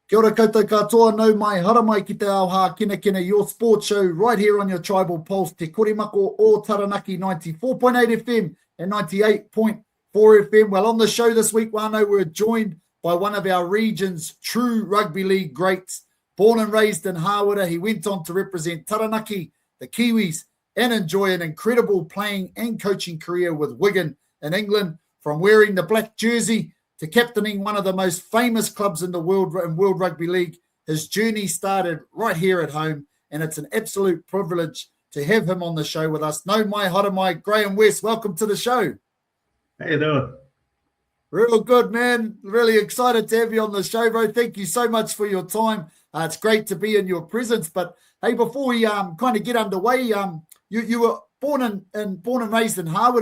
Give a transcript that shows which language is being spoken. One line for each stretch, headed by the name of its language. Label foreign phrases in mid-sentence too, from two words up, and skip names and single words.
Māori: ora koutou katoa, no mai hara mai ki te ao Hākinakina,
English: your sports show right here on your Tribal Pulse, Te Korimako o Taranaki, 94.8 FM and 98.4 FM. Well, on the show this week, Wano, we're joined by one of our region's true rugby league greats. Born and raised in Hāwera, he went on to represent Taranaki, the Kiwis, and enjoy an incredible playing and coaching career with Wigan in England. From wearing the black jersey to captaining one of the most famous clubs in the world Rugby League, his journey started right here at home, and it's an absolute privilege to have him on the show with us.
Māori: No mai hara mai,
English: Graeme West, welcome to the show. How you doing? Real good, man. Really excited to have you on the show, bro. Thank you so much for your time. It's great to be in your presence. But hey, before we kind of get underway, you were born and raised in Hāwera.